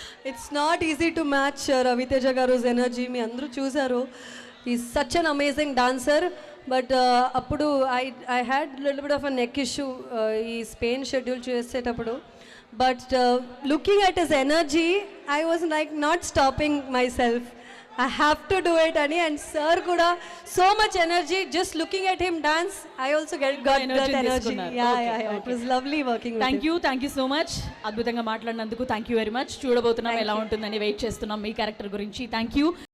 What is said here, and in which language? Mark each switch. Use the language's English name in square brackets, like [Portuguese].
[English] It's not easy to match Ravi Teja garu energy. మీ అందరూ చూసారు, is such an amazing dancer. But అప్పుడు I had little bit of a neck issue [Telugu] ఈ Spain schedule చేసేటప్పుడు. [English] But looking at his energy, I was like not stopping myself. I have to do it, Ani. And sir [Telugu] kuda [English] so much energy. Just looking at him dance, I also got that energy. [Telugu] తీసుకున్నారు. Yeah, Okay, yeah, yeah. [English] It was lovely working with him. Thank you so much. [Telugu] అద్భుతంగా మాట్లాడినందుకు [English] Thank you very much. [Telugu] చూడబోతున్నాం ఎలా ఉంటుందని wait చేస్తున్నాం మీ character గురించి. Thank you.